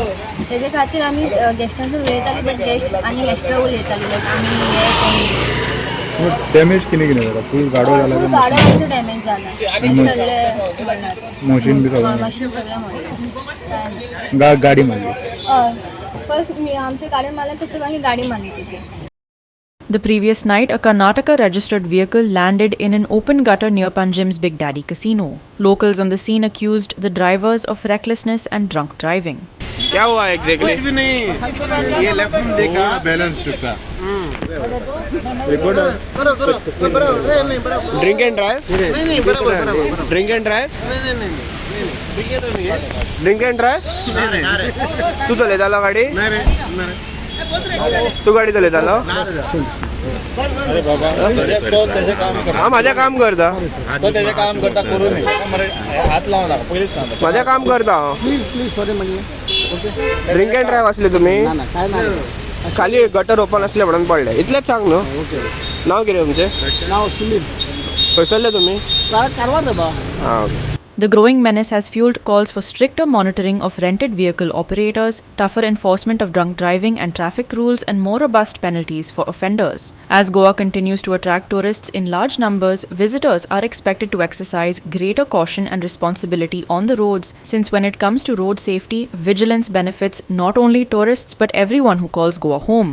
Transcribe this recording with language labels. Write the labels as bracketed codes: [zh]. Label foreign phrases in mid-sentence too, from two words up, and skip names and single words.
[kok] तेजे खातीर आमी गॅस्टांसून उलयतालीं बट गॅस्ट आनी एक्स्ट्रा उलयतालीं लायक आमी हे डॅमेज कितें जाता फूल गाडो जाला फूल गाड्यो आमच्यो डॅमेज जाला सगळे म्हणल्यार मशीन बी सगळें मशीन सगळें म्हणल्यार गाडी मारली. फर्स्ट आमचे गाडी मारले तशें मागीर गाडी मारली तेजी. [en] The previous night, a Karnataka registered vehicle landed in an open gutter near Panjim's Big Daddy Casino. Locals on the scene accused the drivers of recklessness and drunk driving. [hi] क्या हुआ एग्जैक्टली? कुछ भी नहीं, ये लेफ्ट में देखा बैलेंस टूटा. [en] drink and drive? [hi] नहीं बराबर. [en] drink and drive? नहीं drink and drive? [kok] तू चलयतालो गाडी? तू गाडी चलयतालो? हांव म्हाजें काम करता. म्हाजें काम करता हांव. [en] drink and drive [kok] आसले तुमी? खाली गटर ओपन आसले म्हणून पडले. इतलेंच सांग न्हू. नांव कितें तुमचें? नाव सुनील. खंयसरले तुमी? कारवार रे बा. [en] The growing menace has fueled calls for stricter monitoring of rented vehicle operators, tougher enforcement of drunk driving and traffic rules, and more robust penalties for offenders. As Goa continues to attract tourists in large numbers, visitors are expected to exercise greater caution and responsibility on the roads, since when it comes to road safety, vigilance benefits not only tourists but everyone who calls Goa home.